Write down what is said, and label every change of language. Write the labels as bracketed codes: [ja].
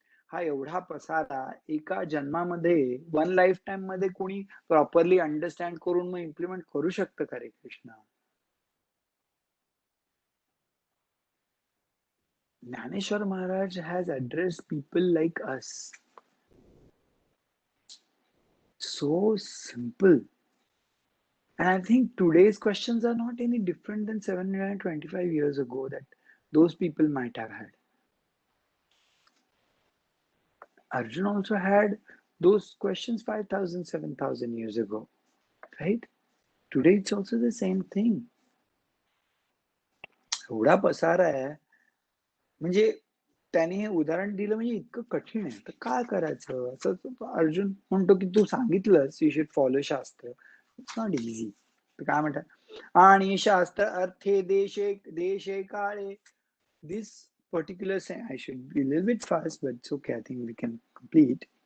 [mr] हा एवढा पसारा एका जन्मामध्ये वन लाईफ टाइम मध्ये कोणी प्रॉपरली अंडरस्टँड करून मग इम्प्लिमेंट करू शकतं का रे Krishna? Dnyaneshwar Maharaj [en] Has address people like us so simple. And I think today's questions are not any different than 725 years ago that those people might have had. Arjun also had those questions 5,000, 7,000 years ago, right? Today it's also the same thing. [mr] एवढा पसारा आहे म्हणजे त्याने हे उदाहरण दिलं म्हणजे इतकं कठीण आहे तर काय करायचं असं अर्जुन म्हणतो की तू सांगितलंस [en] You should follow shastra. It's not easy. [mr] तर काय म्हणतात आणि शास्त्र अर्थे देशे देशे काळे [en] This particular say I should be little bit fast but it's okay I think we can complete.